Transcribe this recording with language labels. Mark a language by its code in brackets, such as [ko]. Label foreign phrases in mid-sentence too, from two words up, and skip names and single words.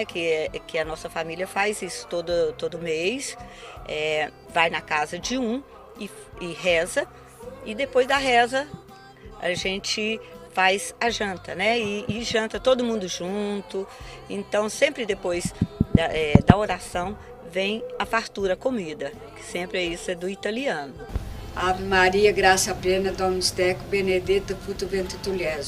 [pt] Que a nossa família faz isso todo mês, vai na casa de um e reza. E depois da reza, a gente faz a janta, né? E janta todo mundo junto. Então, sempre depois da oração, vem a fartura, a comida, que sempre isso é do italiano. [la] Ave Maria, graça plena, Dominus tecum, benedicta fructus ventris tui, Jesus.